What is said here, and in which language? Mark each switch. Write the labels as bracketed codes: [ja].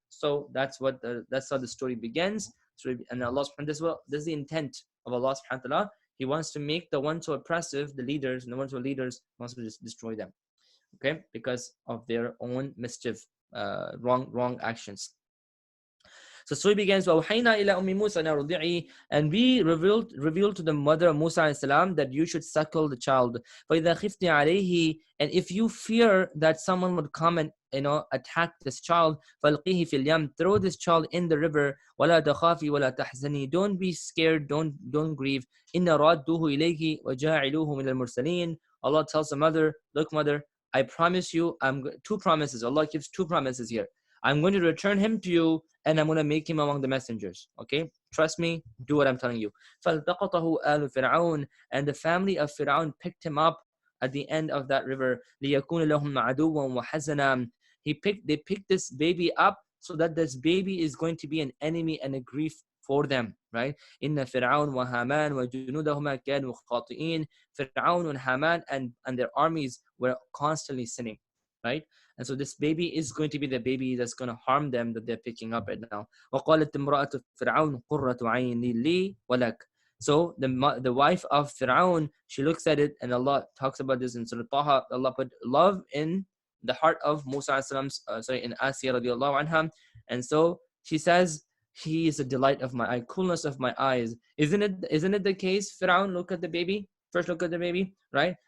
[en] So that's how the story begins. So, and Allah subhanahu wa ta'ala, this is the intent of Allah subhanahu wa ta'ala. He wants to make the ones who are oppressive, the leaders, and the ones who are leaders, wants to just destroy them. Okay, because of their own mischief, wrong actions. So story begins, [ar] وَأَوْحَيْنَا إِلَىٰ أُمِّ مُوسَىٰ أَنْ أَرْضِعِي. [en] And we revealed to the mother of Musa alayhi salam that you should suckle the child. [ar] فَإِذَا خِفْتِ عَلَيْهِ. [en] And if you fear that someone would come and attack this child, [ar] فَالْقِيهِ فِي الْيَمِّ. [en] Throw this child in the river. [ar] وَلَا تَخَافِي وَلَا تَحْزَنِي. [en] Don't be scared, don't grieve. [ar] إِنَّ رَادُّهُ إِلَيْكِ وَجَاعِلُوهُ مِنَ الْمُرْسَلِينَ. [en] Allah tells the mother, look mother, I promise you, two promises. Allah gives two promises here. I'm going to return him to you, and I'm going to make him among the messengers. Okay? Trust me, do what I'm telling you. [ar] فَالْتَقَطَهُ آلُ فِرْعَوْنَ. [en] And the family of Fir'aun picked him up at the end of that river. [ar] لِيَكُونَ لَهُمْ عَدُوًّا وَحَزَنًا. [en] They picked this baby up so that this baby is going to be an enemy and a grief for them, right? [ar] إِنَّ فِرْعَوْنَ وَهَامَانَ وَجُنُودَهُمَا كَانُوا خَاطِئِينَ. [en] Fir'aun and Haman and their armies were constantly sinning. right? And so this baby is going to be the baby that's going to harm them that they're picking up right now. [ar] وقالت امرأة فرعون قرة عين لي ولك. [en] So the wife of Fir'aun, she looks at it, and Allah talks about this in Surah Taha. Allah put love in the heart of Musa in Asiyah radiallahu anha, and so she says, he is a delight of my eye, coolness of my eyes. Isn't it the case? Fir'aun, look at the baby. First look at the baby, right?